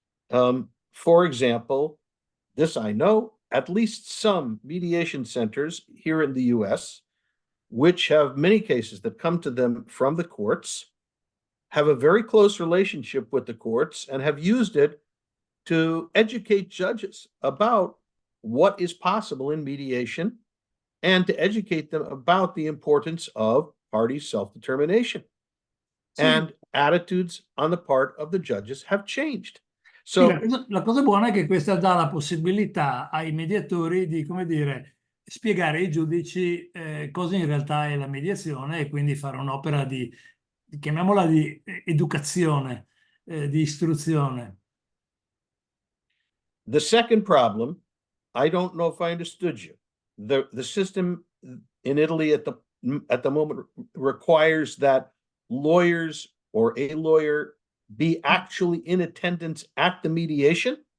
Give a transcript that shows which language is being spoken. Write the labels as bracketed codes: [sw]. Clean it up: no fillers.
[en] For example, this I know, at least some mediation centers here in the US, which have many cases that come to them from the courts, have a very close relationship with the courts and have used it to educate judges about what is possible in mediation and to educate them about the importance of party self-determination. [it] Sì. [en] And attitudes on the part of the judges have changed. [it] Sì, la cosa buona è che questa dà la possibilità ai mediatori di, come dire, spiegare ai giudici cosa in realtà è la mediazione e quindi fare un'opera chiamiamola di educazione, di istruzione. [en] The second problem, I don't know if I understood you. The system in Italy at the moment requires that lawyers or a lawyer be actually in attendance at the mediation?